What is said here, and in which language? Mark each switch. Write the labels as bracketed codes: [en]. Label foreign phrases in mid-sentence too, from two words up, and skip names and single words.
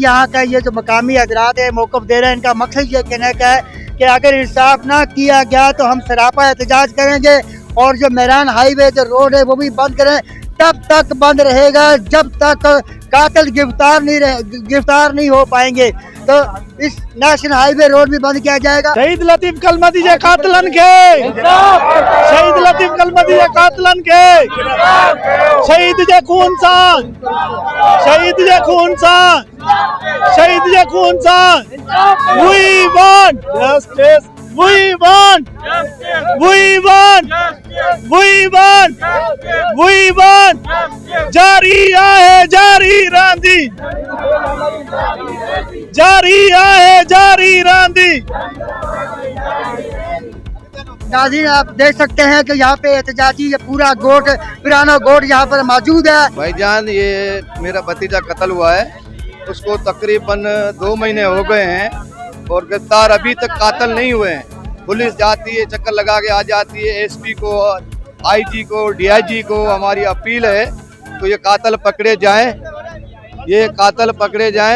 [ur] یہاں کا یہ جو مقامی حضرات ہیں موقف دے رہے ہیں، ان کا مقصد یہ کہنے کا ہے کہ اگر انصاف نہ کیا گیا تو ہم سراپا احتجاج کریں گے، اور جو مہران ہائی وے جو روڈ ہے وہ بھی بند کریں. تب تک بند رہے گا جب تک قاتل گرفتار نہیں ہو پائیں گے. تو اس [en] national highway road [ur] بھی بند کیا جائے گا. [sd] शहीद लतीफ कलमती जे कातिलन के, शहीद लतीफ कलमती जे कातिलन के, शहीद जे खून सा, शहीद जे खून सा, शहीद जे खून सा। [en] We want justice. We want. We want. We want. We want. [sd] जारी आहे जारी रांदी, जारी आहे जारी रांदी। [ur] ناظرین آپ دیکھ سکتے ہیں کہ یہاں پہ احتجاجی یہ پورا گوٹھ پرانا گوٹھ یہاں پر موجود ہے. بھائی جان یہ میرا بھتیجا قتل ہوا ہے، اس کو تقریباً 2 مہینے ہو گئے ہیں اور گرفتار ابھی تک قاتل نہیں ہوئے ہیں. پولیس جاتی ہے، چکر لگا کے آ جاتی ہے۔ ایس پی کو، آئی جی کو، ڈی آئی جی کو ہماری اپیل ہے تو یہ قاتل پکڑے جائیں، یہ قاتل پکڑے جائیں.